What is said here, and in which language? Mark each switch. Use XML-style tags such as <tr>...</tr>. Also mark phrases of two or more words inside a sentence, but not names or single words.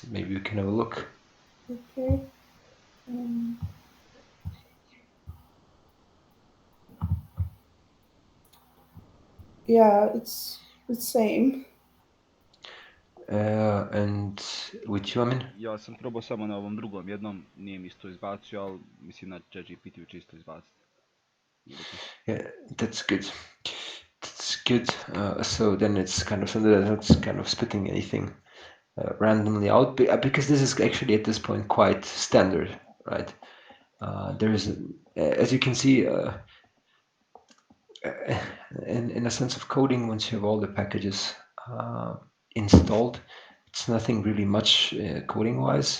<en>Maybe we can have a look. Okay. Um, yeah, it's the same. And with you, Amin?</en> <sr>Ja sam probao samo na ovom drugom jednom, nije mi isto izbacio, ali mislim na ChatGPT će isto izbaciti. Vidite.</sr> <en>Yeah, that's good. That's good. So then it's kind of something that's not kind of spitting anything randomly out, because this is actually at this point quite standard, right? There is as you can see, in a sense of coding, once you have all the packages installed, it's nothing really much coding wise.</en>